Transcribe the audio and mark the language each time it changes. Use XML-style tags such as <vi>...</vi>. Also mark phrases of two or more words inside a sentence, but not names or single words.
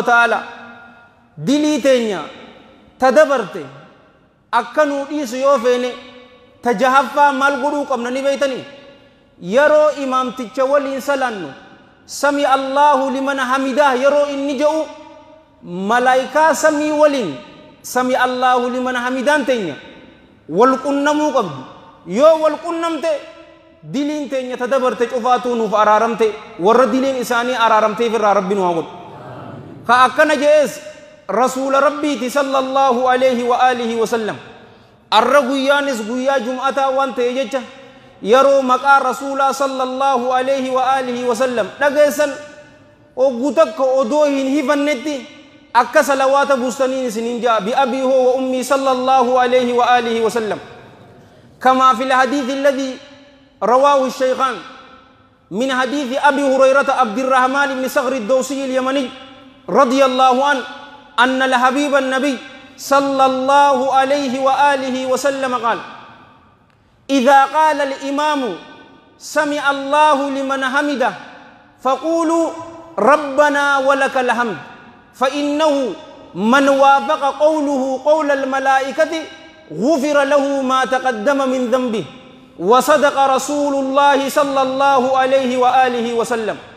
<om>ta'ala dilii teenya tadabarte akka nuu dhiisu yoo feene tajahaffaa maal godhuu qabna ni beeytanii yeroo imaamticha waliin salaannu</om> <ar>سمع الله لمن حمده</ar> <om>yeroo inni jedhu malaayikaa samii waliin</om> <ar>سمع الله لمن</ar> <om>hamidaan teenya wal qunnamuu qabdu yoo wal qunnamte diliin teenya tadabarte cufaatuu nuuf araaramte warra diliin isaanii araaramteef irraa rabbi nu haa godhu ka akkana je'es rasuula rabbiiti</om> <ar>صلى الله عليه وعلى آله وسلم</ar> <om>arra guyyaanis guyyaa jum'ataa waan ta'e jecha yeroo maqaa rasuulaa</om> <ar>صلى الله عليه وعلى آله وسلم</ar> <om>dhageessan ogguu takka odoo hin hifannetti akka salawaata buustaniin isiniin ja'a</om> <ar>بأبي هو وأمي صلى الله عليه وعلى آله وسلم كما في الحديث الذي رواه الشيخان من حديث أبي هريرة عبد الرحمن بن صخر الدوسي اليمني رضي الله عنه أن الحبيب النبي صلى الله عليه وآله وسلم قال إذا قال الإمام سمع الله لمن حمده فقولوا ربنا ولك الحمد فإنه من وافق قوله قول الملائكة غفر له ما تقدم من ذنبه وصدق رسول الله صلى الله عليه وآله وسلم</ar>